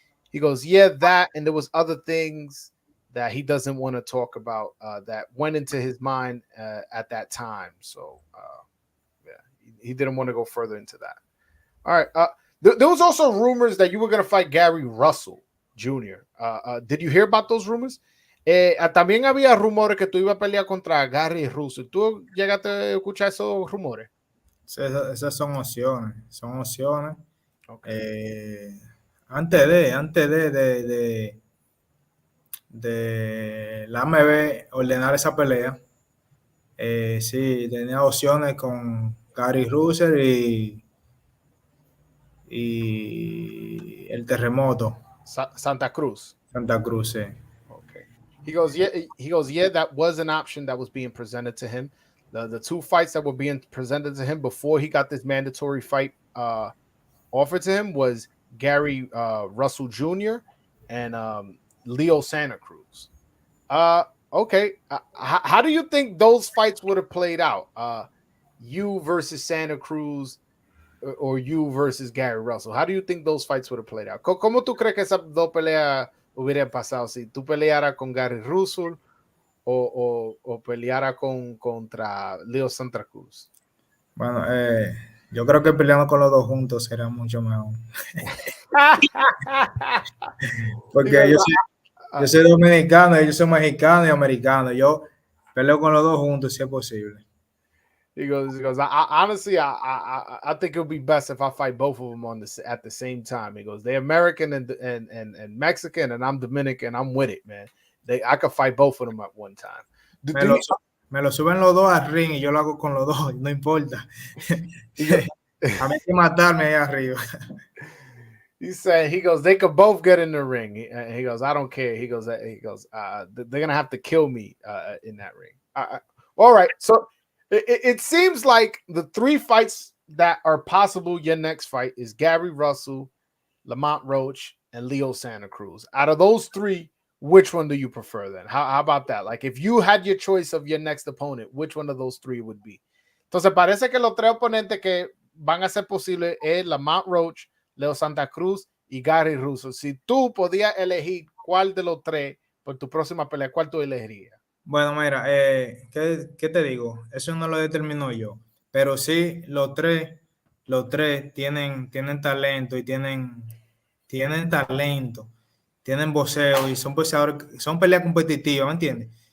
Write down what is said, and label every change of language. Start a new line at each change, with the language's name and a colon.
English: He goes, yeah, that, and there was other things that he doesn't want to talk about that went into his mind at that time. So, yeah, he didn't want to go further into that. All right. There was also rumors that you were going to fight Gary Russell Jr. Did you hear about those rumors?
Spanish: También había rumores que tú ibas a pelear contra Gary Russell. ¿Tú llegaste a escuchar esos rumores? Esas son opciones.
English: Okay.
Spanish: Antes de la AMB ordenar esa pelea, sí, tenía opciones con Gary Russell y el terremoto. Santa Cruz. Sí.
English: Okay. He goes, yeah, that was an option that was being presented to him. The two fights that were being presented to him before he got this mandatory fight offered to him was Gary Russell Jr. and Leo Santa Cruz. Okay. How do you think those fights would have played out? You versus Santa Cruz or you versus Gary Russell? How do you think those fights would have played out?
Spanish: ¿Cómo tú crees que esas dos peleas hubieran pasado si tú pelearas con Gary Russell o peleara contra Leo Santa Cruz? Bueno, yo creo que peleando con los dos juntos será mucho mejor. Porque yo soy dominicano, ellos son mexicanos y americanos. Yo peleo con los dos juntos si es posible.
English: He goes. Honestly, I think it would be best if I fight both of them at the same time. He goes, they're American and Mexican, and I'm Dominican. I'm with it, man. I could fight both of them at one time.
Spanish: Me lo suben los dos al ring y yo lo hago con los dos, no importa. A mí hay que matarme ahí arriba.
English: He said, he goes, they could both get in the ring. He goes, I don't care. He goes, they're gonna have to kill me in that ring. All right. So it seems like the 3 fights that are possible. Your next fight is Gary Russell, Lamont Roach, and Leo Santa Cruz. Out of those 3, which one do you prefer then? How about that? Like if you had your choice of your next opponent, which one of those 3 would be?
Spanish: Entonces parece que los 3 oponentes que van a ser posibles es Lamont Roach, Leo Santa Cruz y Gary Russo. Si tú podías elegir cuál de los 3 por tu próxima pelea, ¿cuál tú elegirías? Bueno, mira, ¿qué te digo? Eso no lo determino yo, pero sí los tres tienen talento y tienen talento, tienen boxeo y son boxeadores, son peleas competitivas, ¿me entiendes?